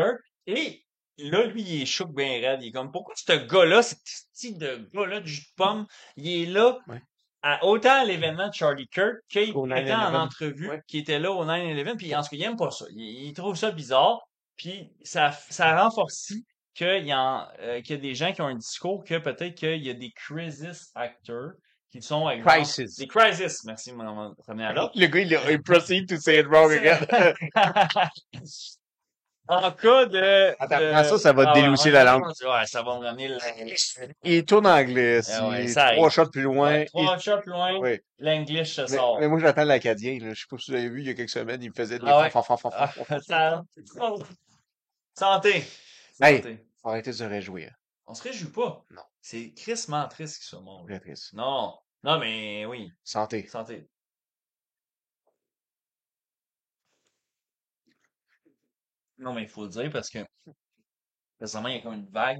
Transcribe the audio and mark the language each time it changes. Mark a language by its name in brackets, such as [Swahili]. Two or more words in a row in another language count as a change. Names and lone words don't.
[French] Et là, lui, il est chouk bien raide. Il est comme, pourquoi ce gars-là, ce style de gars-là du jus de pomme, il est là Ouais. autant à l'événement de Charlie Kirk qu'il Au prétend en 9/11. entrevue Ouais. qu'il était là au 9/11. Puis en tout cas, il aime pas ça. Il trouve ça bizarre. Puis ça renforce qu'il y a des gens qui ont un discours que peut-être qu'il y a des [English] crisis actors [French] qui sont, exemple, Crisis. des crisis. Merci, mon premier à l'autre. Le gars, il [English] proceed to say it wrong again. [French] En cas Attends, prends ça, ça va te ah ouais, délousser la langue. ouais, ça va me ramener Il tourne en anglais. ah ouais, Si ça trois arrive. shots plus loin, Ouais, 3 shots loin, oui. l'English se Mais sort. moi, j'attends l'Acadien, là. Je sais pas si vous l'avez vu il y a quelques semaines, il me faisait des Ah fa ouais. fa fa fa fa Ah, fa fa. ça... Santé. Hey, Santé. faut arrêter de se réjouir. On se réjouit pas. Non, C'est crissement triste qu'ils soit mort, là. très triste. Non. Non, mais oui. Santé. Santé. Non, mais il faut le dire parce que récemment, il y a comme une vague.